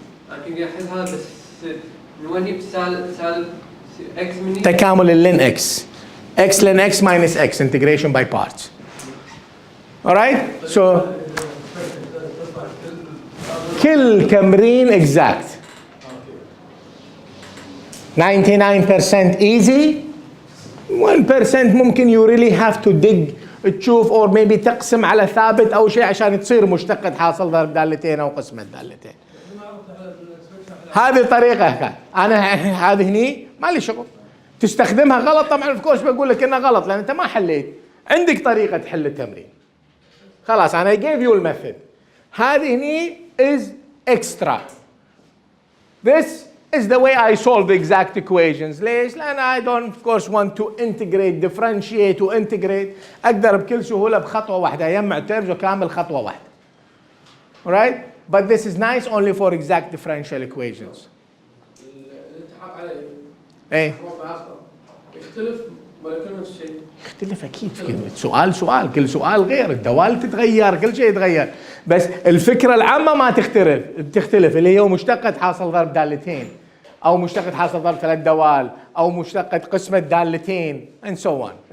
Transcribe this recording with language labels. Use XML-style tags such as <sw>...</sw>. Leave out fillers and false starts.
<ar>لكن يحلها بس من وين جبت سالب اكس مني؟ تكامل اللين اكس.</ar> <en>x ln x minus x, integration by parts. All right? So</en> <ar>كل تمرين exact.</ar> <en>99% easy.</en> <ar>1% ممكن</ar> <en>you really have to dig</en> <ar>تشوف</ar> <en>or maybe</en> <ar>تقسم على ثابت او شيء عشان تصير مشتقة حاصل ضرب دالتين او قسمة دالتين. هذه طريقة كان. انا هذه هني ما لي شغل. تستخدمها غلط طبعا</ar> <en>of course</en> <ar>بقول لك انها غلط لان انت ما حليت. عندك طريقة تحل التمرين. خلاص أنا</ar> <en>gave you</en> <ar>المethod. هذه هني</ar> <en>is extra. This is the way I solve the exact equations.</en> <ar>ليش؟ لأن</ar> <en>I don't of course want to integrate, differentiate وintegrate.</en> <ar>أقدر بكل سهولة بخطوة واحدة أجمع terms وكامل خطوة واحدة.</ar> <en>Alright? But this is nice only for exact differential equations.</en> <ar>الالتحاق عليه إيه؟ يختلف ولا يكون نفس الشيء؟ يختلف أكيد سؤال كل سؤال غير، الدوال تتغير، كل شيء يتغير، بس الفكرة العامة ما تختلف اللي هي مشتقة حاصل ضرب دالتين أو مشتقة حاصل ضرب 3 دوال أو مشتقة قسمة دالتين</ar> <en>and so on.</en>